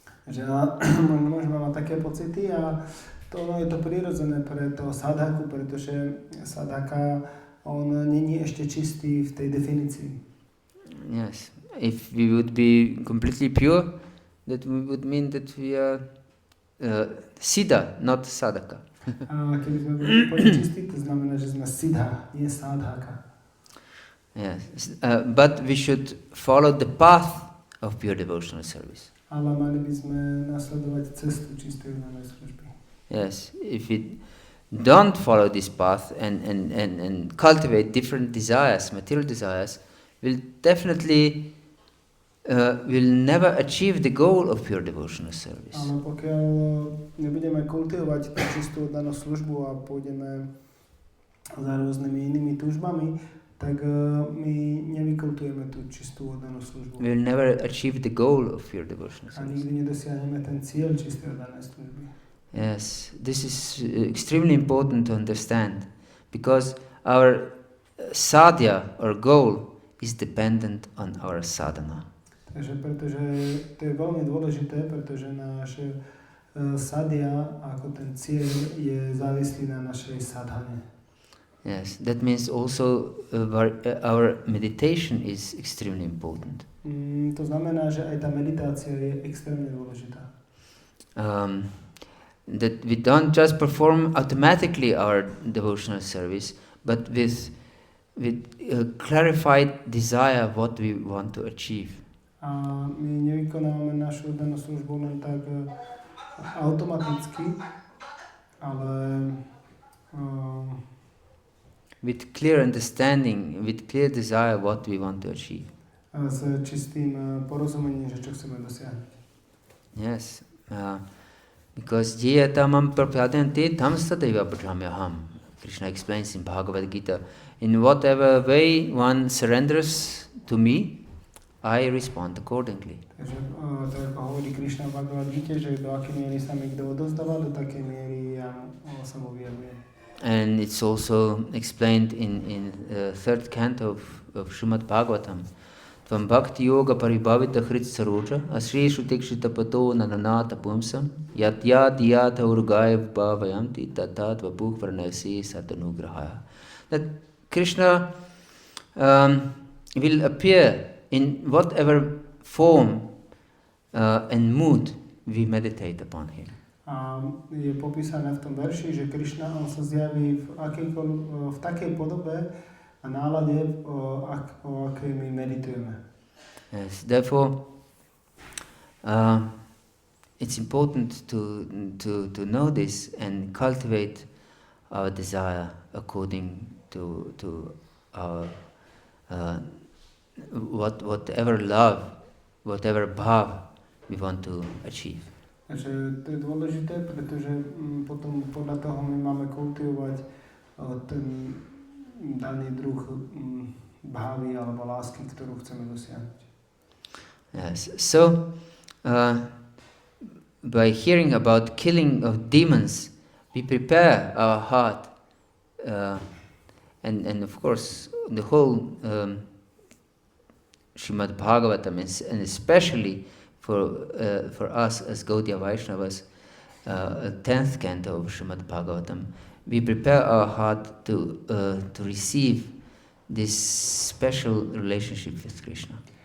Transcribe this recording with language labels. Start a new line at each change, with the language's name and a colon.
Slovak: Že môžeme mať také pocity a je to prirodzené pre toho sadhaku, pretože sadhaka, on není ešte čistý v tej definícii.
English: Yes, if we would be completely pure, that would mean that we are siddha, not sadhaka.
Slovak: A keby sme boli úplne čistí, to znamená, že sme siddha, nie sadhaka.
English: Yes, but we should follow the path of pure devotional service.
Slovak: Ale mali by sme nasledovať cestu čistej oddanej služby.
English: Yes, if we don't follow this path and cultivate different desires, material desires, we'll definitely will never achieve the goal of pure devotional service.
Slovak: Ale pokiaľ nebudeme kultivovať tú čistú oddanú službu a pôjdeme za rôznymi inými túžbami, tak my nevykultujeme tú čistú oddanú službu.
English: We'll never achieve the goal of pure devotional
Slovak: A
English: service.
Slovak: nikdy nedosiahneme ten cieľ čistej oddanej služby.
English: Yes, this is extremely important to understand, because our sadhya or goal is dependent on our sadhana.
Slovak: Takže pretože to je veľmi dôležité, pretože náš sadhya ako ten cieľ je závislý na našej sadhane.
English: Yes, that means also our meditation is extremely important.
Slovak: To znamená, že aj tá meditácia je extrémne dôležitá.
English: That we don't just perform automatically our devotional service, but with a clarified desire what we want to achieve.
Slovak: A my nevykonávame našu oddanú službu len tak automaticky, ale
English: with clear understanding, with clear desire what we want to achieve.
Slovak: S čistým porozumením, že čo chceme dosiahnuť.
English: Yes, because
Sanskrit: jiya tamam prapyadanti tam sadaiva prajamyaham.
English: Krishna explains in Bhagavata-gita, in whatever way one surrenders to me, I respond accordingly.
Slovak: Takže to ako hovorí Krishna v Bhagavad-gite, že do akej miery sa mi kto odovzdáva, do takej miery ja sa mu vyjavujem.
English: And it's also explained in third canto of Srimad Bhagavatam.
Sanskrit: Tvam bhakti-yoga paribhavita hrit saroja asrishu tikshita pato nananata pumsam yat urgaya bhavayanti tatat vapuh pranasi satanugrahaya.
English: That Krishna will appear in whatever form and mood we meditate upon him.
Slovak: A je popísané v tom verši, že Krishna on sa zjaví v takej podobe a nálade, o akej my meditujeme.
English: Yes, therefore, it's important to know this and cultivate our desire according to our whatever love, whatever bhav we want to achieve.
Slovak: Takže to je dôležité, pretože potom podľa toho my máme kultivovať ten daný druh bhavy alebo lásky, ktorú chceme dosiahnuť.
English: Yes. So, by hearing about killing of demons, we prepare our heart, and of course the whole Srimad Bhagavatam, and especially for us as Gaudiya Vaishnavas, 10th canto of Srimad Bhagavatam, we prepare our heart to receive this special relationship with Krishna.